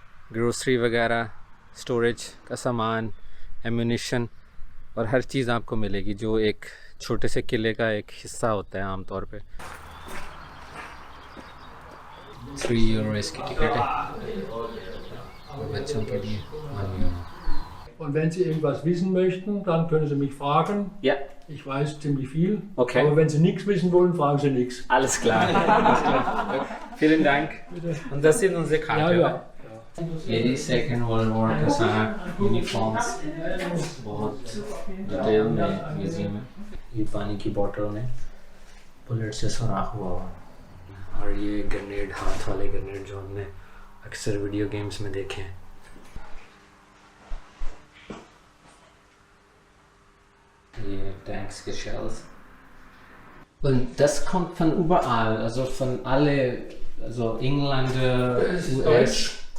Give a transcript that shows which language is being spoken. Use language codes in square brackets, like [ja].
[ur] Grocery وغیرہ، storage کا سامان، ایمونیشن اور ہر چیز آپ کو ملے گی جو ایک چھوٹے سے قلعے کا ایک حصہ ہوتا ہے عام طور پہ۔ 3 یورو اس کی ٹکٹ ہے اور بچوں کے لیے 1 euro. [de] Und wenn Sie irgendwas wissen möchten, dann können Sie mich fragen. Ja. Ich weiß ziemlich viel. Okay. Aber wenn Sie nichts wissen wollen, fragen Sie nichts. Alles klar. Alles klar. Vielen Dank. Und das sind unsere Karten. Ja. [ur] یہ بھی second world war کا سارا uniforms بہت detail میں museum ہے۔ یہ پانی کی بوٹل میں بلٹ سے سوراخ ہوا ہوا، اور یہ گرنیڈ، ہاتھ والے گرنیڈ جو ہم نے اکثر ویڈیو گیمز میں دیکھے ہیں۔ یہ ٹینکس کے shells. [de] Und das kommt von überall, also von alle, also England, US.